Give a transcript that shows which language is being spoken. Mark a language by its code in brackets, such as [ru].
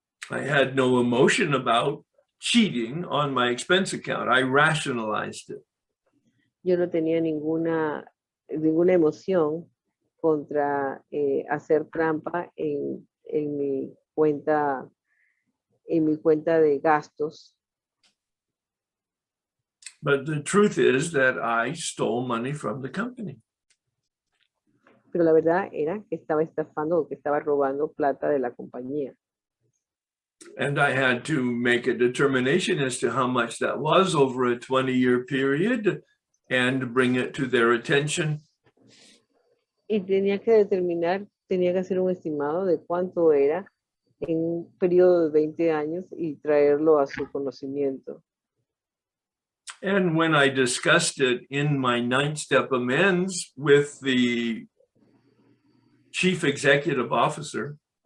[en] I had no emotion about cheating on my expense account. I rationalized it. [es] Yo no tenía ninguna emoción contra hacer trampa en mi cuenta de gastos. [en] But the truth is that I stole money from the company. [es] Pero la verdad era que estaba estafando o que estaba robando plata de la compañía. [en] And I had to make a determination as to how much that was over a 20-year period and bring it to their attention. [es] Y tenía que hacer un estimado de cuánto era en un periodo de 20 años y traerlo a su conocimiento. [en] And when I discussed it in my 9-step amends with the chief executive officer,